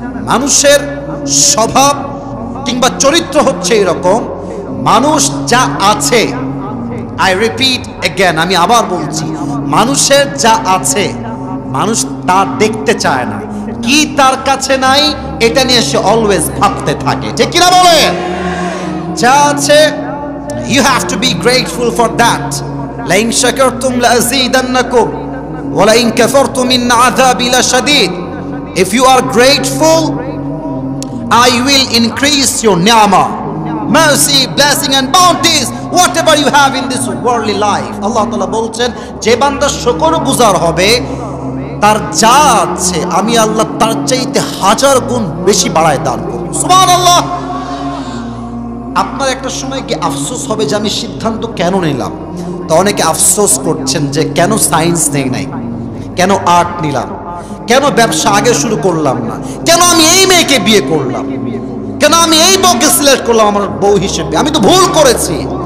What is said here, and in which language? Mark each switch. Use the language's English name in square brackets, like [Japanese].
[Bangla] মানুষের স্বভাব কিংবা চরিত্র হচ্ছে এরকম, মানুষ যা আছে, [English] I repeat again, [Bangla] আমি আবার বলছি, মানুষের যা আছে মানুষ তা দেখতে চায় না, কি তার কাছে নাই এটা নিয়ে সে অলওয়েজ ভাবতে থাকে, ঠিক কিনা বলে? যা আছে, [English] you have to be grateful for that. [Arabic] لئن شكرتم لأزيدنكم ولئن كفرتم إن عذابي لشديد. [English] If you are grateful, I will increase your ni'mah, mercy, blessing and bounties, whatever you have in this worldly life. [Bangla] Allah Ta'ala বলছেন, যে বান্দা শুকরগুজার হবে তার যা আছে আমি আল্লাহ তার চাইতে 1000 গুণ বেশি বাড়ায় দান করব। সুবহানাল্লাহ। আপনার একটা সময় কি আফসোস হবে যে আমি সিদ্ধান্ত কেন নিলাম? তো অনেকে আফসোস করছেন যে কেন সায়েন্স নেই নাই, কেন আর্ট নিলাম, কেন ব্যবসা আগে শুরু করলাম না, কেন আমি এই মেয়েকে বিয়ে করলাম, কেন আমি এই বউকে সিলেক্ট করলাম আমার বউ হিসেবে, আমি তো ভুল করেছি।